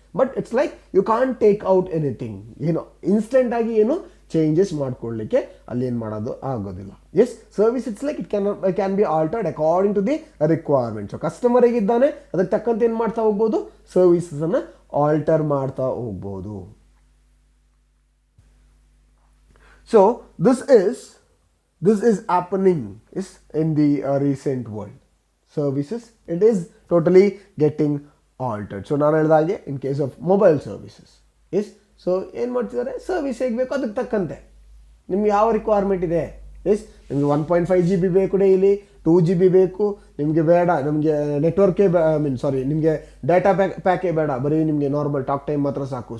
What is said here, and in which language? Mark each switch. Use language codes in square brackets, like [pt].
[en] But it's like you can't take out anything. [kn] ಏನೋ instant ಆಗಿ ಏನು ಚೇಂಜಸ್ ಮಾಡ್ಕೊಳ್ಳಿಕ್ಕೆ ಅಲ್ಲಿ ಏನು ಮಾಡೋದು ಆಗೋದಿಲ್ಲ. [en] Yes, service it's like it can be altered according to the requirement. [kn] So customer ಹೇಗಿದ್ದಾನೆ ಅದಕ್ಕೆ ತಕ್ಕಂತೆ ಏನು ಮಾಡ್ತಾ ಹೋಗ್ಬೋದು, ಸರ್ವಿಸನ್ನು ಆಲ್ಟರ್ ಮಾಡ್ತಾ ಹೋಗ್ಬೋದು. [en] So this is happening is in the recent world. Services, it is totally getting altered. [kn] So ನಾನು ಹೇಳಿದಾಗೆ [en] in case of mobile services, [kn] S, so ಏನು ಮಾಡ್ತಿದ್ದಾರೆ, ಸರ್ವಿಸ್ ಹೇಗೆ ಬೇಕು ಅದಕ್ಕೆ ತಕ್ಕಂತೆ ನಿಮ್ಗೆ ಯಾವ ರಿಕ್ವೈರ್ಮೆಂಟ್ ಇದೆ. ಎಸ್, ನಿಮಗೆ 1.5 GB ಬೇಕು ಡೈಲಿ, 2 GB ಬೇಕು, ನಿಮಗೆ ಬೇಡ, ನಮಗೆ ನೆಟ್ವರ್ಕೇ ನಿಮಗೆ ಡೇಟಾ ಪ್ಯಾಕೇ ಬೇಡ, ಬರೀ ನಿಮಗೆ ನಾರ್ಮಲ್ ಟಾಕ್ ಟೈಮ್ ಮಾತ್ರ ಸಾಕು.